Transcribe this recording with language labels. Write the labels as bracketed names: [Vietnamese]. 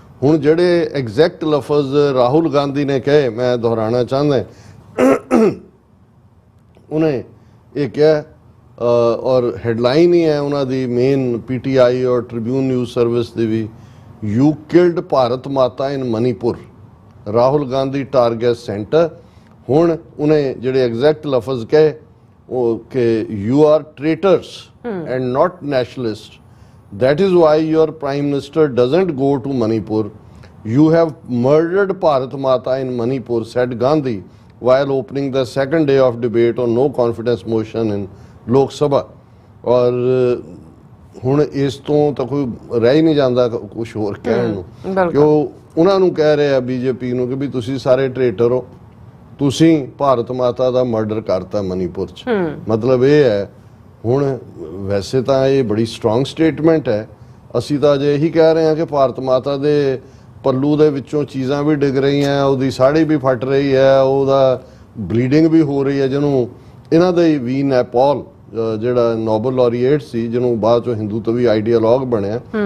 [Punjabi] ਹੁਣ ਜਿਹੜੇ ਐਗਜ਼ੈਕਟ ਲਫ਼ਜ਼ ਰਾਹੁਲ ਗਾਂਧੀ ਨੇ ਕਹੇ ਮੈਂ ਦੁਹਰਾਉਣਾ ਚਾਹੁੰਦਾ, ਉਹਨੇ ਇਹ ਕਿਹਾ ਔਰ ਹੈਡਲਾਈਨ ਹੀ ਹੈ ਉਹਨਾਂ ਦੀ ਮੇਨ PTI ਔਰ Tribune news service ਦੀ we, [English] you killed Bharat Mata in Manipur, [Punjabi] ਰਾਹੁਲ ਗਾਂਧੀ ਟਾਰਗੇਟ ਸੈਂਟਰ। ਹੁਣ ਉਹਨੇ ਜਿਹੜੇ ਐਗਜ਼ੈਕਟ ਲਫ਼ਜ਼ ਕਹੇ ਉਹ ਕਿ [English] You are traitors and not nationalist, that is why your prime minister doesn't go to Manipur. You have murdered Bharat Mata in Manipur, said Gandhi while opening the second day of debate on no confidence motion in Lok Sabha. [Punjabi] ਔਰ ਹੁਣ ਇਸ ਤੋਂ ਤਾਂ ਕੋਈ ਰਹਿ ਹੀ ਨਹੀਂ ਜਾਂਦਾ ਕੁਝ ਹੋਰ ਕਹਿਣ ਨੂੰ, ਕਿ ਉਹ ਉਹਨਾਂ ਨੂੰ ਕਹਿ ਰਹੇ ਆ BJP ਨੂੰ ਕਿ ਵੀ ਤੁਸੀਂ ਸਾਰੇ ਟ੍ਰੇਟਰ ਹੋ, ਤੁਸੀਂ ਭਾਰਤ ਮਾਤਾ ਦਾ ਮਰਡਰ ਕਰਤਾ ਮਨੀਪੁਰ 'ਚ। ਮਤਲਬ ਇਹ ਹੈ, ਹੁਣ ਵੈਸੇ ਤਾਂ ਇਹ ਬੜੀ ਸਟਰੋਂਗ ਸਟੇਟਮੈਂਟ ਹੈ, ਅਸੀਂ ਤਾਂ ਅਜੇ ਇਹੀ ਕਹਿ ਰਹੇ ਹਾਂ ਕਿ ਭਾਰਤ ਮਾਤਾ ਦੇ ਪੱਲੂ ਦੇ ਵਿੱਚੋਂ ਚੀਜ਼ਾਂ ਵੀ ਡਿੱਗ ਰਹੀਆਂ, ਉਹਦੀ ਸਾੜੀ ਵੀ ਫਟ ਰਹੀ ਹੈ, ਉਹਦਾ ਬਲੀਡਿੰਗ ਵੀ ਹੋ ਰਹੀ ਹੈ, ਜਿਹਨੂੰ ਇਹਨਾਂ ਦੇ ਵੀ ਨੈਪੋਲ ਜਿਹੜਾ ਨੋਬਲ ਲੌਰੀਏਟ ਸੀ ਜਿਹਨੂੰ ਬਾਅਦ ਚੋਂ ਹਿੰਦੂ ਤੋਂ ਵੀ ਆਈਡੀਆਲੌਗ ਬਣਿਆ,